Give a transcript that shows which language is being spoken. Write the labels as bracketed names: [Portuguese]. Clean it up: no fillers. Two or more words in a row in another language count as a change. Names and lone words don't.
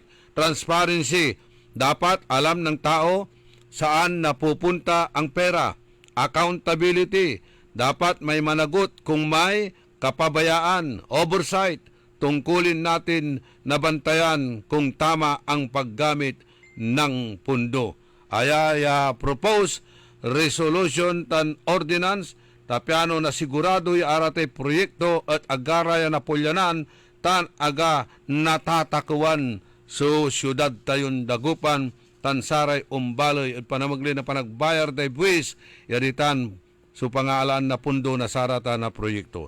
[Filipino] Transparency, dapat alam ng tao saan napupunta ang pera. Accountability, dapat may managot kung may kapabayaan. Oversight, tungkulin natin na bantayan kung tama ang paggamit ng pundo. [Pangasinan] Ayaya propose resolution tan ordinance tapiano na sigurado y arate proyekto at agaraya na pulyanan tan aga natatakuan so syudad tayon Dagupan tan saray umbaloy at panamagli na panagbayar day buwis yaritan so pangalan na pundo na sarata na proyekto.